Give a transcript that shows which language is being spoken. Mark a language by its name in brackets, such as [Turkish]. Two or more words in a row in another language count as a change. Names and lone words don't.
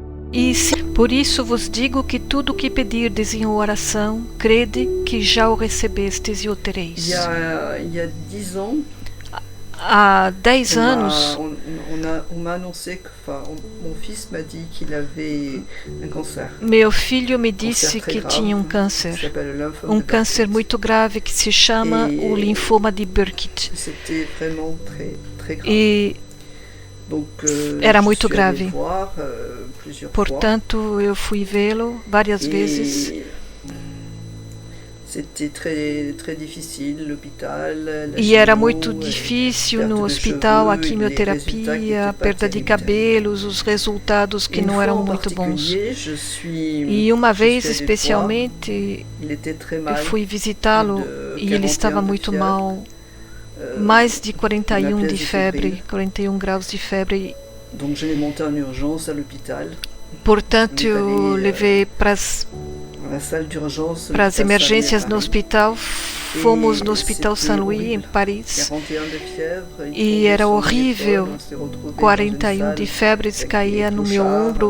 [Portuguese] Por isso vos digo que tudo o que pedirdes em oração, crede que já o recebestes e o tereis. [French] Il y a 10 ans, [Portuguese] Há 10 anos, [French] on m'a annoncé que, mon fils m'a dit qu'il avait un cancer. [Portuguese] meu filho me disse que tinha um câncer. [French] S'appelle le lymphome de [Portuguese] Câncer [French] Burkitt. [Portuguese] muito grave que se chama o linfoma de Burkitt. [French] C'était vraiment très grave. [Portuguese] E [French] Donc, [Portuguese] era [French] je [Portuguese] muito [French] suis allé [Portuguese] grave. [French] voir, plusieurs [Portuguese] Portanto, eu fui vê-lo várias [French] fois. [Portuguese] vezes. [French] Et c'était très difficile, l'hôpital. [Portuguese] E era muito difícil no hospital, a quimioterapia, a perda de cabelos, os resultados que não eram muito bons. E uma vez especialmente, eu fui visitá-lo e ele estava muito mal, mais de 41 de febre, 41 graus de febre. [French] Donc je l'ai monté en urgence à l'hôpital. [Portuguese] Portanto, eu levei para as emergências no hospital. Fomos no Hospital Saint-Louis, em Paris, e era horrível. 41 de febre caía no meu ombro.